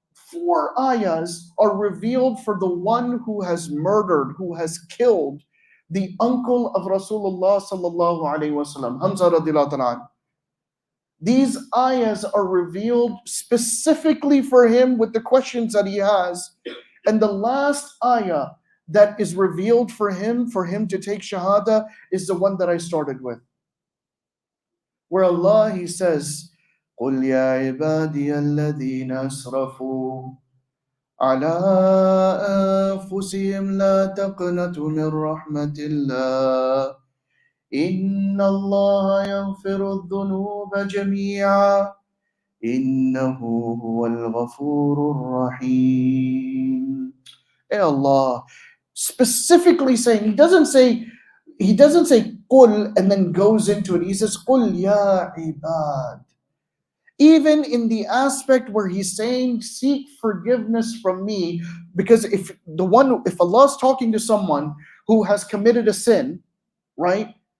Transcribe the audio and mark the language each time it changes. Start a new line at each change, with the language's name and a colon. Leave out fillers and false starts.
English: 4 ayahs are revealed for the one who has murdered, who has killed the uncle of Rasulullah sallallahu alaihi wasallam, Hamza radiallahu anhu. These ayahs are revealed specifically for him with the questions that he has. And the last ayah that is revealed for him to take shahada, is the one that I started with. Where Allah, He says,
Arabic: قُلْ يَا عِبَادِيَ الَّذِينَ أَسْرَفُوا عَلَىٰ أَنفُسِهِمْ لَا تَقْنَطُوا مِنْ رَحْمَةِ اللَّهِ إِنَّ اللَّهَ يَغْفِرُ الذُّنُوبَ جَمِيعًا إِنَّهُ هُوَ الْغَفُورُ الرَّحِيمُ.
English: Hey Allah, specifically saying, He doesn't say قُل and then goes into it. He says
Arabic: قُل يَا عِبَادِ.
English: Even in the aspect where He's saying, seek forgiveness from me, because if Allah is talking to someone who has committed a sin, right?